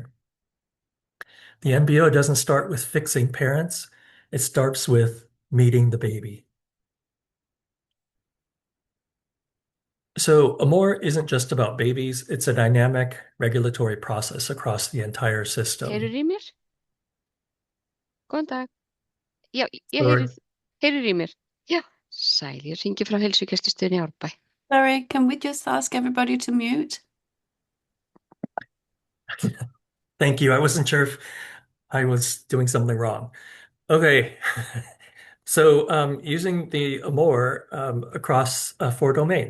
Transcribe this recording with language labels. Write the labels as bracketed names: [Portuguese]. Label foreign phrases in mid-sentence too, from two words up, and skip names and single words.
[English] The MBO doesn't start with fixing parents. It starts with meeting the baby. So Amor isn't just about babies. It's a dynamic regulatory process across the entire system. [Icelandic] Heyrir í mér? Góðan dag. Já, ég [English] Sorry. [Icelandic] heyrir í mér. Já, sæl, ég hringi frá heilsugæslustöðinni í Árbæ. [English] Sorry, can we just ask everybody to mute? Thank you. I wasn't sure if I was doing something wrong. Okay. So using the Amor across 4 domains.